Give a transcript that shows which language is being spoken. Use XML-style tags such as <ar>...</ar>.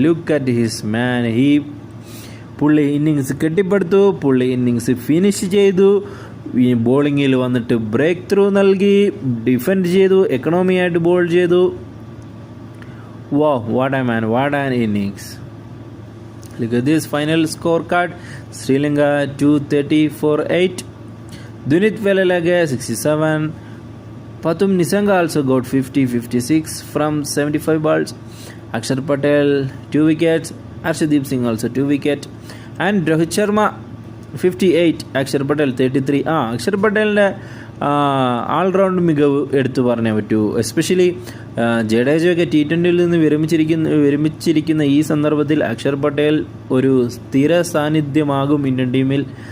<en>Look at his man.</en> <ml>പുള്ളി innings കെട്ടിപ്പടുത്തു, പുള്ളി innings finish ചെയ്തു, ബോളിങ്ങിൽ വന്നിട്ട് ബ്രേക്ക് ത്രൂ നൽകി, ഡിഫെൻഡ് ചെയ്തു, എക്കണോമിയായിട്ട് ബോൾ ചെയ്തു.</ml> <en>What an innings. Look at this final scorecard. Sri Lanka 230 for 8. Dunit Velalage 67. Pathum Nisanga also got 56 from 75 balls. Akshar Patel 2 wickets. Arshdeep Singh also 2 wickets. And Rohit Sharma 58. Akshar Patel 33.</en> <ml>Akshar Patel's all-round മികവ് എടുത്തു പറഞ്ഞേ പറ്റൂ. Especially ജഡേജയൊക്കെ T20 നിന്ന് വിരമിച്ചിരിക്കുന്ന ഈ സന്ദർഭത്തിൽ അക്ഷർ പട്ടേൽ ഒരു സ്ഥിര സാന്നിധ്യമാകും Indian ടീമിൽ</ml>